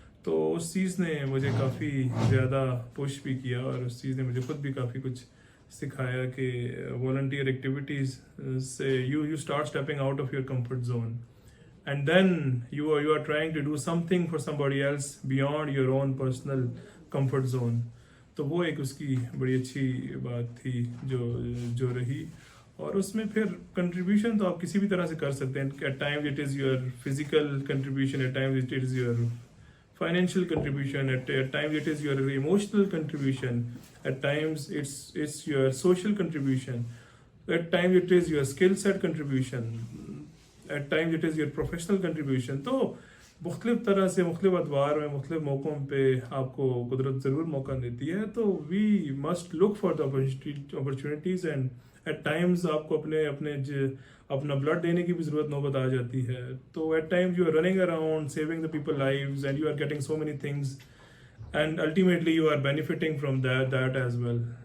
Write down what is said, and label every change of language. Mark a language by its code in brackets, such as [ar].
[hi] तो उस चीज़ ने मुझे काफ़ी ज़्यादा पुश भी किया और उस चीज़ ने मुझे खुद भी काफ़ी कुछ सिखाया कि वॉलंटियर एक्टिविटीज़ से [en] You start stepping out of your comfort zone, and then you are trying to do something for somebody else beyond your own personal comfort zone. [hi] तो वो एक उसकी बड़ी अच्छी बात थी जो रही। और उसमें फिर कंट्रीब्यूशन तो आप किसी भी तरह से कर सकते हैं। [en] At times it is your physical contribution, at times it is your financial contribution, at times it is your emotional contribution, at times it's your social contribution, at times it is your skill set contribution, at times it is your professional contribution. [hi] तो मुख्तलिफ तरह से मुख्तलिफ अदवार में मुख्तलिफ मौक़ों पे आपको कुदरत ज़रूर मौका देती है। तो [en] we must look for the opportunities, and at times [hi] आपको अपना ब्लड देने की भी ज़रूरत नौबत आ जाती है। [en] तो at times you are running around saving the people lives and you are getting so many things and ultimately you are benefiting from that as well.